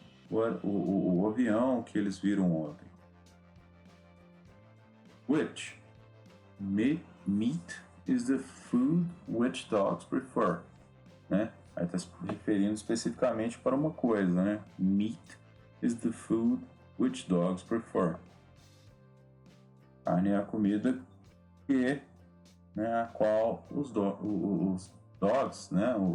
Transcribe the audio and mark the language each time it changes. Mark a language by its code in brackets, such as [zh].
[pt] O avião que eles viram ontem. [en] Which? Meat is the food which dogs prefer. [pt] Né? Aí está se referindo especificamente para uma coisa, né? [en] Meat is the food which dogs prefer. [pt] Carne é a comida que, né, a qual os dogs, né?